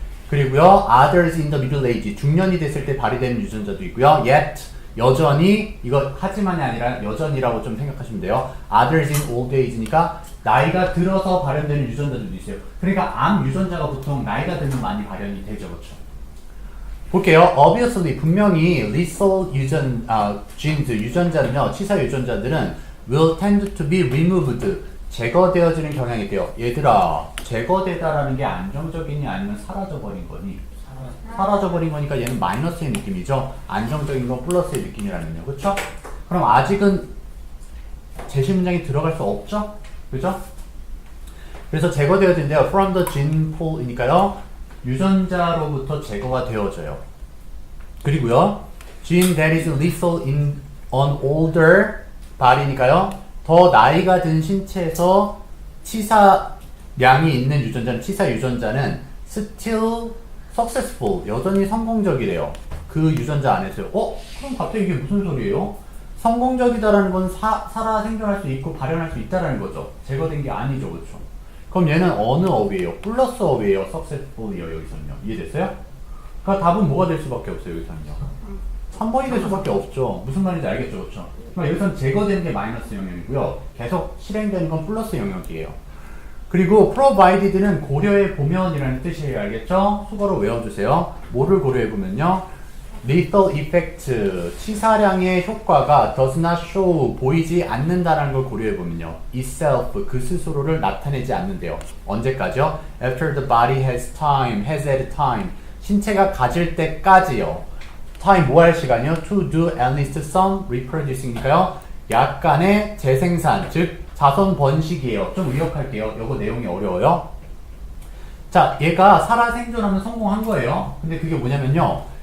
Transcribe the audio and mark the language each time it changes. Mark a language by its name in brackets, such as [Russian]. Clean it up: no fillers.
[Korean] 그리고요, [English] others in the middle age, [Korean] 중년이 됐을 때 발휘되는 유전자도 있고요. [English] yet, [Korean] 여전히, 이거 하지만이 아니라 여전이라고 좀 생각하시면 돼요. [English] others in old age [Korean] 니까 나이가 들어서 발현되는 유전자들도 있어요. 그러니까 암 유전자가 보통 나이가 들면 많이 발현이 되죠. 그렇죠? 볼게요. [English] obviously, [Korean] 분명히 [English] lethal genes, [Korean] 유전자는요, 치사 유전자들은 [English] will tend to be removed, [Korean] 제거되어지는 경향이 있대요. 얘들아, 제거되다라는 게 안정적이니 아니면 사라져버린 거니? 사라져버린 거니까 얘는 마이너스의 느낌이죠. 안정적인 건 플러스의 느낌이라면요. 그렇죠? 그럼 아직은 제시 문장이 들어갈 수 없죠? 그죠? 그래서 제거되어진대요. [English] from the gene pool이니까요. [Korean] 유전자로부터 제거가 되어져요. 그리고요. [English] gene that is lethal in an older body니까요. [Korean] 더 나이가 든 신체에서 치사량이 있는 유전자는, 치사 유전자는 [English] still successful, [Korean] 여전히 성공적이래요. 그 유전자 안에서요. 그럼 갑자기 이게 무슨 소리예요? 성공적이다라는 건 살아 생존할 수 있고 발현할 수 있다라는 거죠. 제거된 게 아니죠. 그렇죠? 그럼 얘는 어느 어휘예요? 플러스 어휘예요? successful이요? 여기서는요. 이해됐어요? 그러니까 답은 뭐가 될 수밖에 없어요. 여기서는요. 3번이 될 수밖에 없죠. 무슨 말인지 알겠죠? 그렇죠? 그러니까 여기서는 제거되는 게 마이너스 영역이고요. 계속 실행되는 건 플러스 영역이에요. 그리고 provided는 고려해 보면이라는 뜻이에요. 알겠죠? 수거로 외워주세요. 뭐를 고려해 보면요. [English] lethal effect, [Korean] 치사량의 효과가 [English] does not show, [Korean] 보이지 않는다라는 걸 고려해 보면요. itself, 그 스스로를 나타내지 않는데요. 언제까지요? [English] After the body has had time. [Korean] 신체가 가질 때까지요. [English] time [Korean] 뭐 할 시간이요? [English] To do at least some reproducing니까요. [Korean] 약간의 재생산, 즉 자손 번식이에요. 좀 의역할게요. 요거 내용이 어려워요. 자, 얘가 살아 생존하면 성공한 거예요. 근데 그게 뭐냐면요.